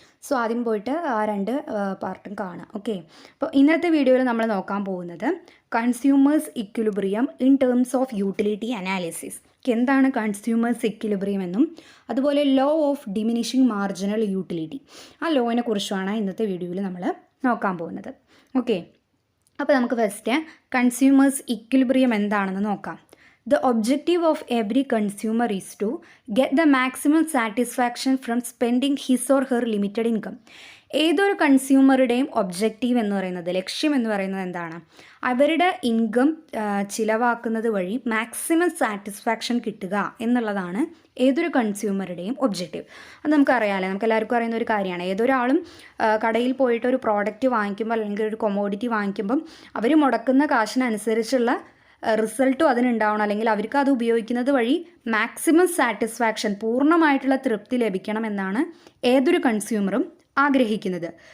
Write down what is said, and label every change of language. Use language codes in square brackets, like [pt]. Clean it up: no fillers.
[ml] So ആദ്യം പോയിട്ട് ആ രണ്ട് പാർട്ടും കാണാം. ഓക്കെ, അപ്പോൾ ഇന്നത്തെ വീഡിയോയിൽ നമ്മൾ നോക്കാൻ പോകുന്നത് consumers equilibrium in terms of utility analysis. എന്താണ് കൺസ്യൂമേഴ്സ് ഇക്വിലിബ്രിയം എന്നും അതുപോലെ law of diminishing marginal utility, ആ ലോയിനെ കുറിച്ചാണ് ഇന്നത്തെ വീഡിയോയിൽ നമ്മൾ നോക്കാൻ പോകുന്നത്. ഓക്കെ, അപ്പോൾ നമുക്ക് ഫസ്റ്റ് കൺസ്യൂമേഴ്സ് ഇക്വിലിബ്രിയം എന്താണെന്ന് നോക്കാം. [en] The objective of every consumer is to get the maximum satisfaction from spending his or her limited income. [ml] ഏതൊരു കൺസ്യൂമറുടെയും ഒബ്ജക്റ്റീവ് എന്ന് പറയുന്നത്, ലക്ഷ്യം എന്ന് പറയുന്നത് എന്താണ്? അവരുടെ ഇൻകം ചിലവാക്കുന്നത് വഴി മാക്സിമം സാറ്റിസ്ഫാക്ഷൻ കിട്ടുക എന്നുള്ളതാണ് ഏതൊരു കൺസ്യൂമറുടെയും ഒബ്ജക്റ്റീവ്. അത് നമുക്കറിയാമല്ലോ, നമുക്ക് എല്ലാവർക്കും അറിയുന്ന ഒരു കാര്യമാണ്. ഏതൊരാളും കടയിൽ പോയിട്ട് ഒരു പ്രോഡക്റ്റ് വാങ്ങിക്കുമ്പോൾ അല്ലെങ്കിൽ ഒരു കൊമോഡിറ്റി വാങ്ങിക്കുമ്പം അവർ മുടക്കുന്ന കാശിനനുസരിച്ചുള്ള റിസൾട്ടും അതിനുണ്ടാവണം, അല്ലെങ്കിൽ അവർക്ക് അത് ഉപയോഗിക്കുന്നത് വഴി മാക്സിമം സാറ്റിസ്ഫാക്ഷൻ, പൂർണ്ണമായിട്ടുള്ള തൃപ്തി ലഭിക്കണമെന്നാണ് ഏതൊരു കൺസ്യൂമറും ആഗ്രഹിക്കുന്നത്.